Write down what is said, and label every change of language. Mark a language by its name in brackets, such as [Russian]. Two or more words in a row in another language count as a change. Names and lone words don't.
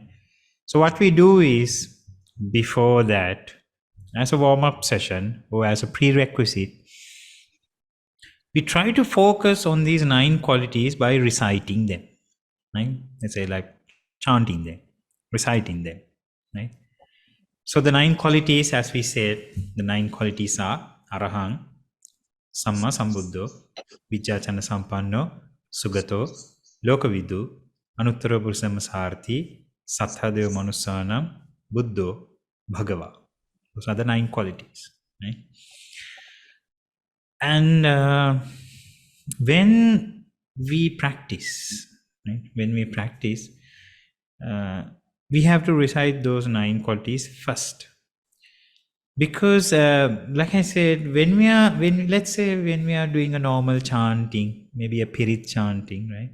[English] So what we do is, before that, as a warm-up session or as a prerequisite, we try to focus on these 9 qualities by reciting them, right? Let's say like chanting them, reciting them, right? So the 9 qualities, as we said, the 9 qualities are [Pali] Arahang, Samma Sambuddho, Vijjachana Sampanno, Sugato, Lokavidu, Anuttara Purusamasarthi, Sattadeva Manusanam, Buddho, Bhagava. [English] Those are the 9 qualities, right? And when we practice, right? When we practice, we have to recite those 9 qualities first. Because, like I said, let's say when we are doing a normal chanting, maybe a Pirit chanting, right?